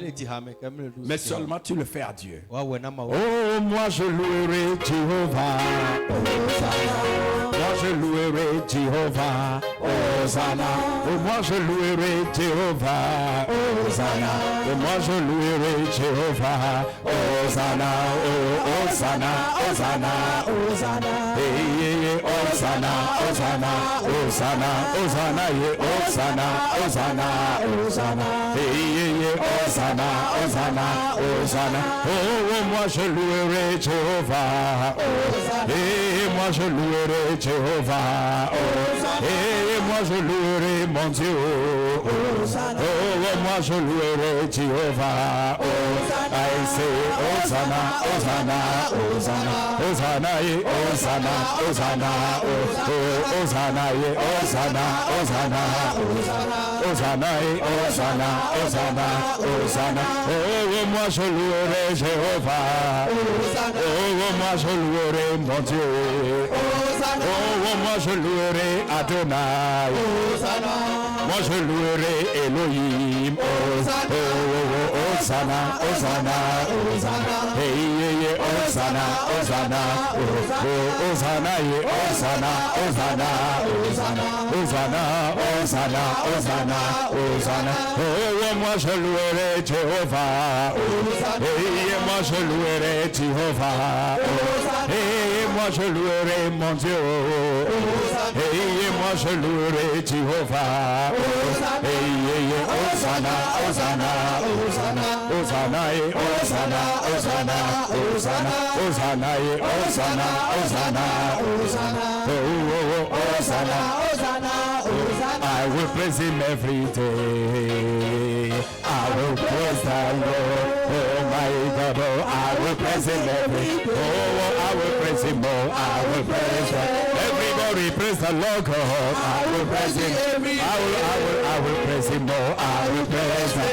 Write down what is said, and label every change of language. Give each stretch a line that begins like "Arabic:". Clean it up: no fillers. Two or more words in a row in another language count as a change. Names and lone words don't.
French: Mais seulement tu le fais à Dieu. Oh, moi je louerai Jéhovah. Moi je louerai Jéhovah. Hosanna. Oh, moi je louerai Jéhovah. Hosanna. Oh, moi je louerai Jéhovah. Hosanna. Oh, Hosanna, Hosanna, Hosanna, hey, Hosanna, Hosanna, Hosanna, Hosanna, Hosanna, Hosanna, Hosanna, hey, Hosanna, Hosanna, Hosanna. Oh, moi je louerai Jéhovah. Et moi je louerai Jéhovah. Et moi je louerai mon Dieu. Oh, moi je louerai Jéhovah.
English: I say Hosanna. Hosanna, Hosanna, Hosanna, Hosanna, Hosanna, Hosanna, Hosanna, Hosanna, Hosanna, Hosanna, Hosanna, Hosanna.
French: Oh, moi je louerai Jéhovah. Oh, moi je louerai mon Dieu. Oh, moi je louerai Adonai. Moi je louerai Elohim. Oh, Hosanna, Hosanna, Hosanna. Hey, Hosanna, Hosanna, Hosanna, Hosanna, Hosanna, Hosanna, Hosanna, Hosanna, Hosanna. Oh, moi je louerai Jéhovah. Et moi je louerai Jéhovah. Et moi je louerai mon Dieu. Et moi je louerai Jéhovah. Et Hosanna, Hosanna, Hosanna, Hosanna, Hosanna, Hosanna, Hosanna, Hosanna, Hosanna, Hosanna, Hosanna, Hosanna, Hosanna, Hosanna.
English: I will praise him every day. I will praise the Lord. Oh my God, oh, I will praise him every day. Oh, I will praise him, oh, I will praise him. Everybody praise the Lord God. I will praise him. I will praise him, oh, I will praise him.